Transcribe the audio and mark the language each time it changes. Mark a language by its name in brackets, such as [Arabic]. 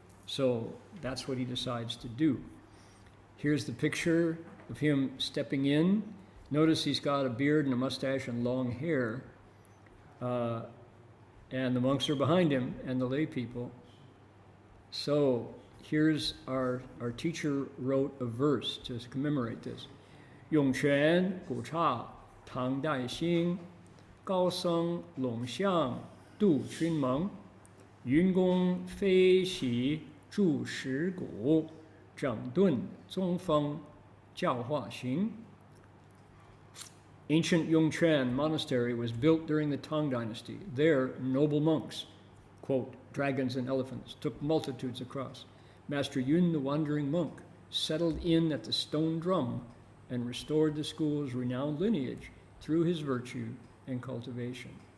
[English] So that's what he decides to do. Here's the picture of him stepping in. Notice he's got a beard and a mustache and long hair. And the monks are behind him and the lay people. So here's our teacher wrote a verse to commemorate this. [Chinese] 涌泉古刹唐代兴，高僧龙象度群蒙，云公飞喜住石鼓，整顿宗风教化行。 [English] Ancient Yongquan Monastery was built during the Tang Dynasty. There, noble monks, quote, dragons and elephants, took multitudes across. Master Yun, the wandering monk, settled in at the stone drum and restored the school's renowned lineage through his virtue and cultivation.